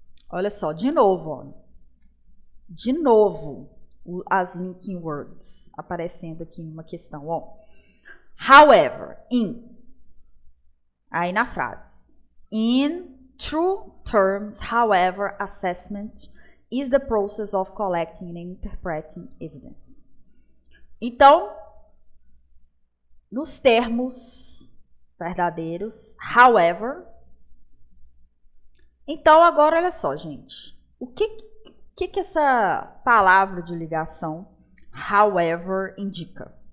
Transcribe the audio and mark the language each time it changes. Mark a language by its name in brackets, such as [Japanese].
[Portuguese] Olha só, de novo, ó. De novo, as linking words aparecendo aqui numa questão, ó. [English] However, in. [Portuguese] Aí na frase. [English] In true terms, however, assessment is the process of collecting and interpreting evidence. [Portuguese] Então, nos termos verdadeiros, however. Então, agora olha só, gente. O que essa palavra de ligação, however, indica?